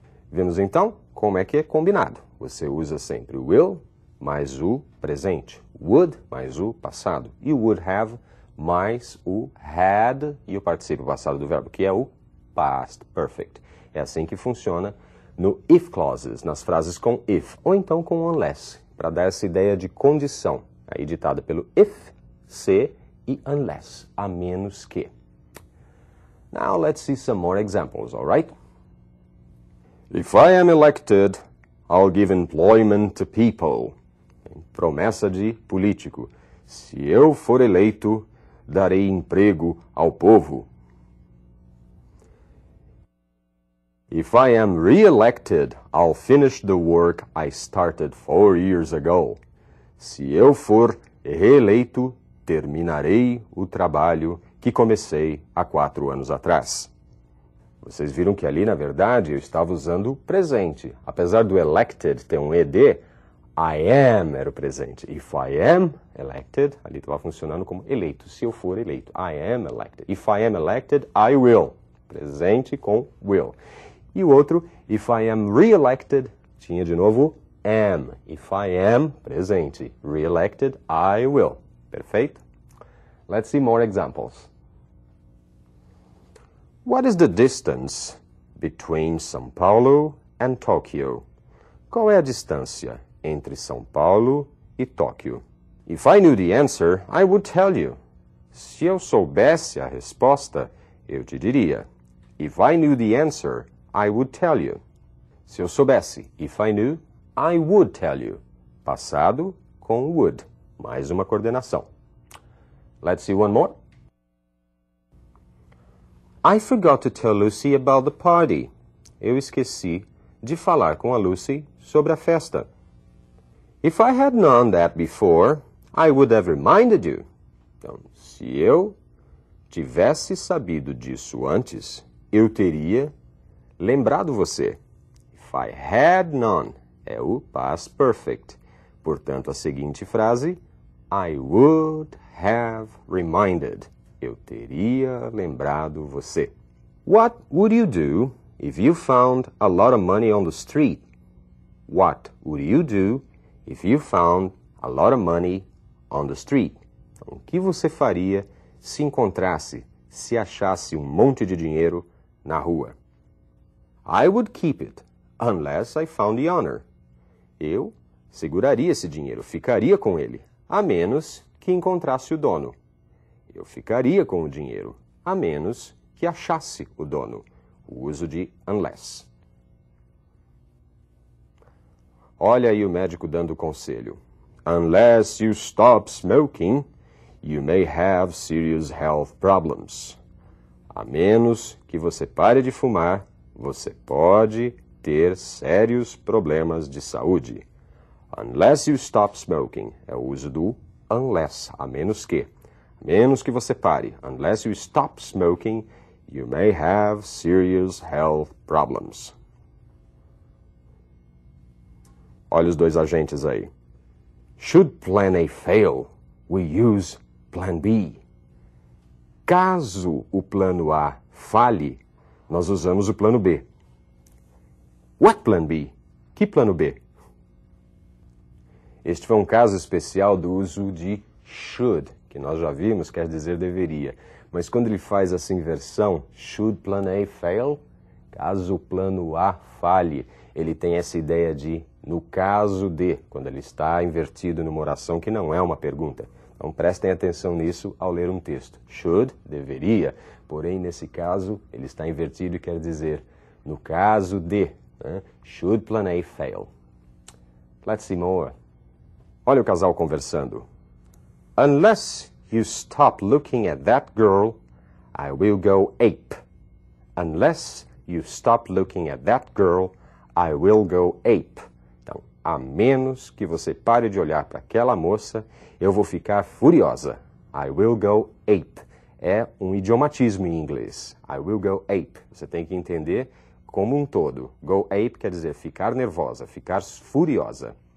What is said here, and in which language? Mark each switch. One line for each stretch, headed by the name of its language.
Portuguese: Vemos então como é que é combinado. Você usa sempre o will mais o presente, would mais o passado e o would have mais o had e o particípio passado do verbo, que é o past perfect. É assim que funciona no if clauses, nas frases com if, ou então com unless, para dar essa ideia de condição, aí ditada pelo if, se e unless, a menos que.
English: Now let's see some more examples, all right? If I am elected, I'll give employment to people.
Portuguese: Promessa de político. Se eu for eleito, darei emprego ao povo.
English: If I am re-elected, I'll finish the work I started 4 years ago.
Portuguese: Se eu for reeleito, terminarei o trabalho que comecei há 4 anos atrás. Vocês viram que ali, na verdade, eu estava usando o presente. Apesar do elected ter um ed, I am era o presente.
English: If I am elected,
Portuguese: ali estava funcionando como eleito. Se eu for eleito.
English: I am elected. If I am elected, I will.
Portuguese: Presente com will. E o outro,
English: if I am re-elected,
Portuguese: tinha de novo am.
English: If I am, presente. Re-elected, I will. Perfeito? Let's see more examples. What is the distance between São Paulo and Tokyo?
Portuguese: Qual é a distância entre São Paulo e Tóquio?
English: If I knew the answer, I would tell you.
Portuguese: Se eu soubesse a resposta, eu te diria.
English: If I knew the answer, I would tell you.
Portuguese: Se eu soubesse,
English: if I knew, I would tell you.
Portuguese: Passado com would. Mais uma coordenação.
English: Let's see one more. I forgot to tell Lucy about the party.
Portuguese: Eu esqueci de falar com a Lucy sobre a festa.
English: If I had known that before, I would have reminded you.
Portuguese: Então, se eu tivesse sabido disso antes, eu teria lembrado você.
English: If I had known é o past perfect.
Portuguese: Portanto, a seguinte frase,
English: I would have reminded.
Portuguese: Eu teria lembrado você.
English: What would you do if you found a lot of money on the street? What would you do if you found a lot of money on the street?
Portuguese: Então, o que você faria se encontrasse, se achasse um monte de dinheiro na rua?
English: I would keep it unless I found the honor.
Portuguese: Eu seguraria esse dinheiro, ficaria com ele, a menos que encontrasse o dono. Eu ficaria com o dinheiro, a menos que achasse o dono. O uso de unless. Olha aí o médico dando conselho.
English: Unless you stop smoking, you may have serious health problems.
Portuguese: A menos que você pare de fumar, você pode ter sérios problemas de saúde.
English: Unless you stop smoking
Portuguese: é o uso do unless, a menos que. A menos que você pare.
English: Unless you stop smoking, you may have serious health problems.
Portuguese: Olha os dois agentes aí.
English: Should plan A fail, we use plan B.
Portuguese: Caso o plano A falhe, nós usamos o plano B.
English: What plan B?
Portuguese: Que plano B? Este foi um caso especial do uso de should, que nós já vimos, quer dizer deveria. Mas quando ele faz essa inversão,
English: should plan A fail,
Portuguese: caso o plano A falhe, ele tem essa ideia de no caso de, quando ele está invertido numa oração que não é uma pergunta. Então prestem atenção nisso ao ler um texto. Should, deveria, porém nesse caso ele está invertido e quer dizer no caso de, né?
English: Should plan A fail. Let's see more.
Portuguese: Olha o casal conversando.
English: Unless you stop looking at that girl, I will go ape. Unless you stop looking at that girl, I will go ape.
Portuguese: Então, a menos que você pare de olhar para aquela moça, eu vou ficar furiosa.
English: I will go ape.
Portuguese: É um idiomatismo em inglês.
English: I will go ape.
Portuguese: Você tem que entender como um todo. Go ape quer dizer ficar nervosa, ficar furiosa.